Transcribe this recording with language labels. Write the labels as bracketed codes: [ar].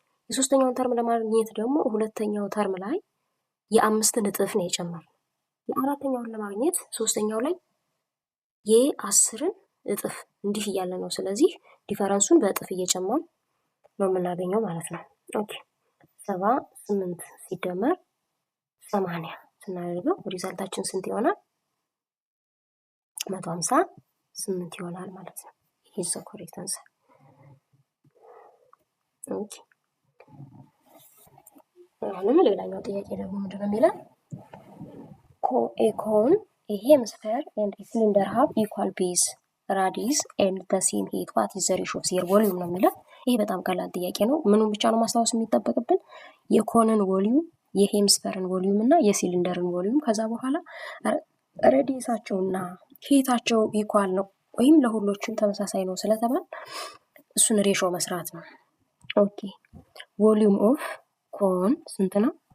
[am] የሶስተኛውን ተርም ለማግኘት ደግሞ ሁለተኛው ተርም ላይ የ5ን እጥፍ ነው የጨመርነው። የአራተኛውን ለማግኘት ሶስተኛው ላይ የ10ን እጥፍ እንዲህ እያለ ነው። ስለዚህ ዲፈረንሱን በእጥፍ እየጨመርን ነው የምናገኘው ማለት ነው። ኦኬ 78 ሲደመር 80 ስናደርገው ሪዛልታችን ስንት ይሆናል? 158 ይሆናል ማለት ነው። ይሄ ነው ኮሬክት አንሰር። ኦኬ አሁንም ሌላኛው ጥያቄ ደግሞ ምንድን ነው የሚለው? [en] ኮን a hemisphere and a cylinder have equal base radius and the same height. what is the ratio of their volume [am] ነው የሚለው። ይሄ በጣም ቀላል ጥያቄ ነው። ምኑን ብቻ ነው ማስታወስ የሚጠበቅብን? የኮንን ቮሊዩም፣ የሄምስፈርን ቮሊዩም እና የሲሊንደርን ቮሊዩም። ከዛ በኋላ ሬዲየሳቸውና ሄታቸው ኢኳል ነው ወይም ለሁሎቹም ተመሳሳይ ነው ስለተባል እሱን ሬሾ መስራት ነው። ኦኬ ቮሊዩም ኦፍ ኮን ስንት ነው?